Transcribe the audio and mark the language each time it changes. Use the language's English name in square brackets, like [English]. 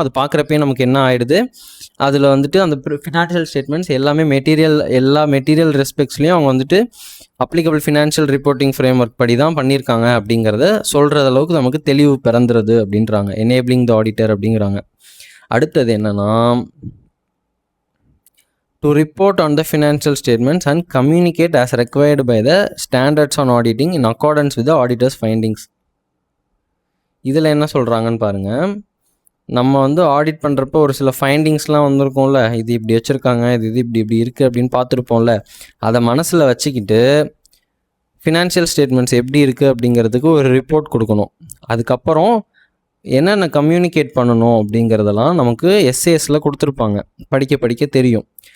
[Tamil] அது பார்க்குறப்பே நமக்கு என்ன ஆகிடுது? அதில் வந்துட்டு அந்த ஃபினான்ஷியல் ஸ்டேட்மெண்ட்ஸ் எல்லாமே எல்லா மெட்டீரியல் ரெஸ்பெக்ட்ஸ்லேயும் அவங்க வந்துட்டு அப்ளிகபிள் ஃபினான்ஷியல் ரிப்போர்ட்டிங் ஃப்ரேம்வொர்க் படி தான் பண்ணியிருக்காங்க அப்படிங்கிறத சொல்கிற அளவுக்கு நமக்கு தெளிவு பிறந்துருது அப்படின்றாங்க. [English] Enabling the auditor அப்படிங்கிறாங்க. [Tamil] அடுத்தது என்னன்னா, [English] to report on the financial statements and communicate as required by the standards on auditing in accordance with the auditor's findings. [Tamil] இதில் என்ன சொல்கிறாங்கன்னு பாருங்கள். நம்ம வந்து ஆடிட் பண்ணுறப்போ ஒரு சில ஃபைண்டிங்ஸ்லாம் வந்திருக்கோம்ல, இது இப்படி வச்சுருக்காங்க, இது இப்படி இருக்குது அப்படின்னு பார்த்துருப்போம்ல. அதை மனசில் வச்சுக்கிட்டு ஃபினான்ஷியல் ஸ்டேட்மெண்ட்ஸ் எப்படி இருக்குது அப்படிங்கிறதுக்கு ஒரு ரிப்போர்ட் கொடுக்கணும். அதுக்கப்புறம் என்னென்ன கம்யூனிகேட் பண்ணணும் அப்படிங்கிறதெல்லாம் நமக்கு எஸ்ஏஎஸில் கொடுத்துருப்பாங்க, படிக்க தெரியும்.